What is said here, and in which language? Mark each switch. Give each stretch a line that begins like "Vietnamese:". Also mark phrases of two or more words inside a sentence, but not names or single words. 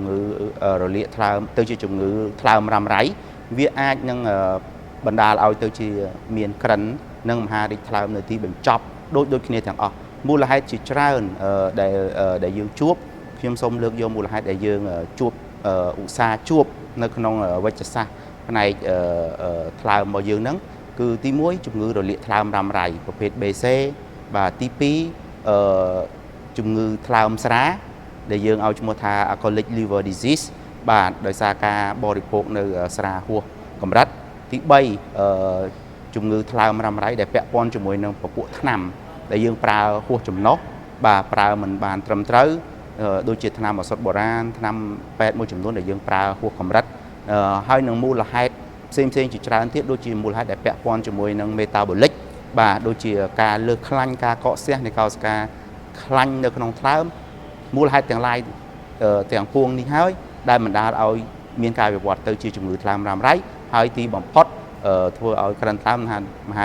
Khmer: ងឺរលាកថ្លើមទៅជាជំងឺថ្លើមរ៉ាំរ៉ៃវាអាចនឹងបណ្ដាលឲ្យទៅជាមានក្រិននិងមហារីកថ្លើមនៅទីបញ្ចប់ដូចគ្នាទាំងអស់មូលហេតុជាច្រើនដែលយើងជួបខ្ញុំសូមលើកយកមូលហេតុដែលយើងជួបឧស្សាហ៍ជួបនៅក្នុងវិទ្យាសាស្ត្រផ្នែកថ្លើមរបស់យើងហ្នឹងគឺទី1ជំងឺរលាកថ្លើមរ៉ាំរ៉ៃប្រភេទ BC បាទទី 2ជំងឺថ្លើមស្រាដែលយើងឲ្យឈ្មោះថា
English: alcoholic liver disease
Khmer: បាទដោយសារការបរិភោគនៅស្រាហួសកម្រិតទី3ជំងឺថ្លើមរ៉ាំរ៉ៃដែលពាក់ព័ន្ធ ជាមួយនឹងពពួកថ្នាំដែលយើងប្រើហួសចំណុះបាទប្រើមិនបានត្រឹមត្រូវដូចជាថ្នាំឱសថបុរាណថ្នាំពេទ្យមួយចំនួនដែលយើងប្រើហួសកម្រិតហើយនឹងមូលហេតុផ្សេងជាច្រើនទៀតដូចជាមូលហេតុដែលពាក់ព័ន្ធជាមួយនឹង metabolic បាទដូចជាការលើសខ្លាញ់ការកកស្ទះនៃកោសិកាខ្លាញ់នៅក្នុងថ្លើមមូលហេតុទាំងឡាយទាំងពួងនេះហើយដែលបណ្ដាលឲ្យមានការវិវត្តទៅជាជំងឺថ្លើមរ៉ាំរ៉ៃហើយទីបំផុតធ្វើឲ្យក្រិនថ្លើមមហារីកថ្លើមដែលគំរាមកំហែងដល់អាយុជីវិតរបស់អ្នកជំងឺបាទ